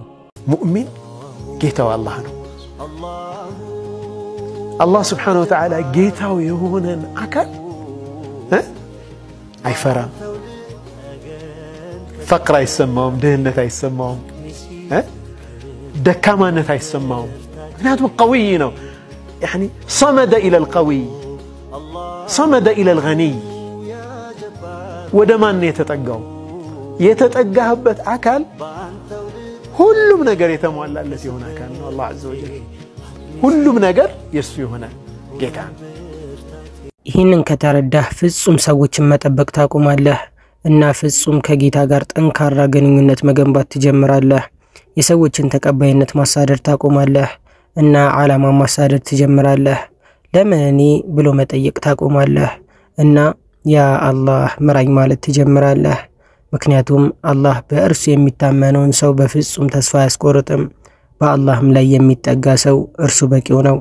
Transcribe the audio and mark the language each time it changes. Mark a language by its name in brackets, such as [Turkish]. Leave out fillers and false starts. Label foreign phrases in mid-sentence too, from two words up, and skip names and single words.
[Amharic] ሙእሚን ጌታው አላህ ነው አላህ [Arabic] سبحانه وتعالى [Amharic] ጌታው የሆነን አካል አይፈራም فقر አይሰማውም ድህነት አይሰማውም ደካማነት አይሰማውም ምክንያቱም قوي ነው [Arabic] يعني صمد الى القوي صمد الى الغني [Amharic] ወደ ማን የተጠጋው የተጠጋህበት አካል ሁሉም ነገር የተሟላለት የሆነ አካል ነው አላህ [Arabic] عز وجل [Amharic] ሁሉም ነገር የሱ የሆነ ጌታ ይህንን ከተረዳህ ፍጹም ሰዎችን መጠበቅ ታቆማለህ እና ፍጹም ከጌታ ጋር ጠንካራ ግንኙነት መገንባት ትጀምራለህ የሰዎችን ተቀባይነት ማሳደር ታቆማለህ እና ዓላማ ማሳደር ትጀምራለህ ለምን እኔ ብሎ መጠየቅ ታቆማለህ እና ያ አላህ ምራኝ ማለት ትጀምራለህ ምክንያቱም አላህ በእርሱ የሚታመነውን ሰው በፍጹም ተስፋ ያስቆርጥም በአላህም ላይ የሚጠጋ ሰው እርሱ በቂው ነው